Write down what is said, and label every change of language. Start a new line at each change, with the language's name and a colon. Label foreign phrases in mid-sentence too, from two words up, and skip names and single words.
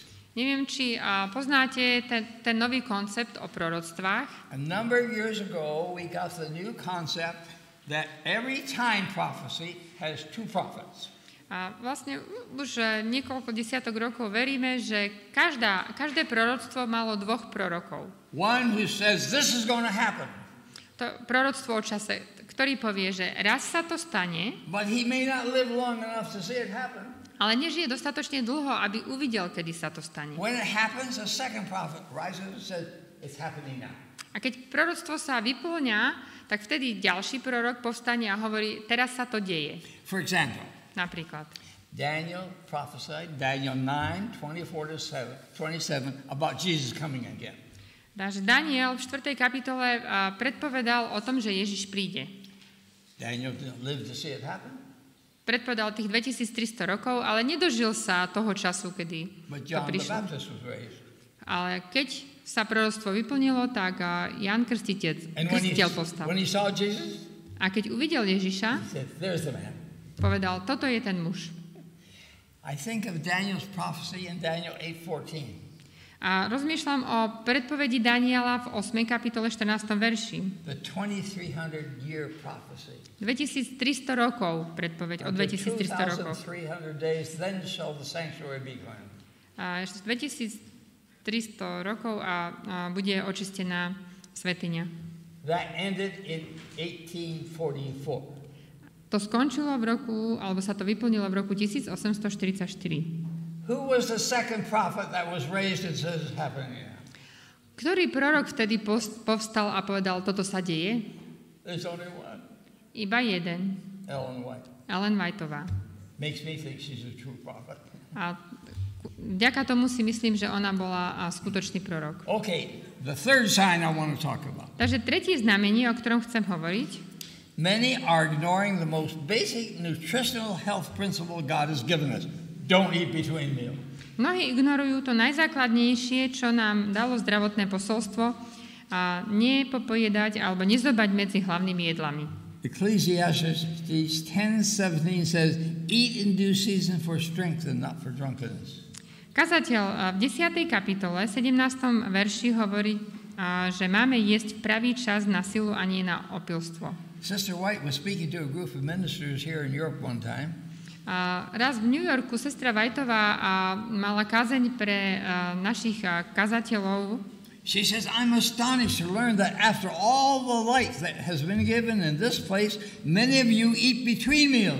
Slovak: Neviem, či poznáte ten nový koncept o proroctvách.
English: A number of years ago, we got the new concept that every time prophecy has two prophets.
Slovak: A vlastne už niekoľko desiatok rokov veríme, že každé proroctvo malo dvoch prorokov.
English: One who says this is going to happen.
Slovak: To proroctvo o čase, ktorý povie, že raz sa to stane,
English: but he may not live long enough to see it happen.
Slovak: Ale nežije dostatočne dlho, aby uvidel, kedy sa to stane.
English: When it happens, a second prophet rises and says, "It's happening now."
Slovak: A keď proroctvo sa vyplňa, tak vtedy ďalší prorok povstane a hovorí, teraz sa to deje.
English: For example,
Slovak: napríklad
English: Daniel prophesied, Daniel 9:24-27, about Jesus coming again.
Slovak: Takže Daniel v 4. kapitole predpovedal o tom, že Ježiš príde. Daniel didn't live to see it happen. Predpovedal tých 2300 rokov, ale nedožil sa toho času, kedy to prišlo. Ale keď sa proroctvo vyplnilo, tak Ján Krstiteľ povstal. A keď uvidel Ježiša, povedal, toto je ten muž.
English: I think of Daniel's prophecy in Daniel 8:14.
Slovak: A rozmýšľam o predpovedi Daniela v 8. kapitole 14. verši.
English: The 2300-year prophecy.
Slovak: 2300 rokov, predpoveď o 2300 rokoch.
English: 2300 days, then shall the sanctuary be cleansed.
Slovak: A ešte 2300 rokov a bude očistená svätyňa.
English: That ended in 1844.
Slovak: To skončilo v roku, alebo sa to vyplnilo v roku 1844.
English: Who was the second prophet that was raised and says it's happening now?
Slovak: Ktorý prorok vtedy povstal a povedal, toto sa deje?
English: There's only one.
Slovak: Iba jeden.
English: Ellen White.
Slovak: Ellen Whiteová.
English: Makes me think she's a true prophet.
Slovak: A vďaka tomu si myslím, že ona bola skutočný prorok.
English: Okay, the third sign I want to talk about.
Slovak: Takže tretie znamenie, o ktorom chcem hovoriť.
English: Many are ignoring the most basic nutritional health principle God has given us. Don't eat between meals.
Slovak: Mnohí ignorujú to najzákladnejšie, čo nám dalo zdravotné posolstvo, a nepopojedať alebo nezobať medzi hlavnými jedlami.
English: Ecclesiastes 10:17 says, "Eat in due season for strength and not for drunkenness."
Slovak: Kazateľ v 10. kapitole, 17. verši hovorí, že máme jesť v pravý čas na silu a nie na opilstvo.
English: Sister White was speaking to a group of ministers here in Europe one time.
Slovak: Raz v New Yorku sestra Whiteová mala kázeň pre našich kazateľov.
English: She says, "I'm astonished to learn that after all the light that has been given in this place, many of you eat between meals.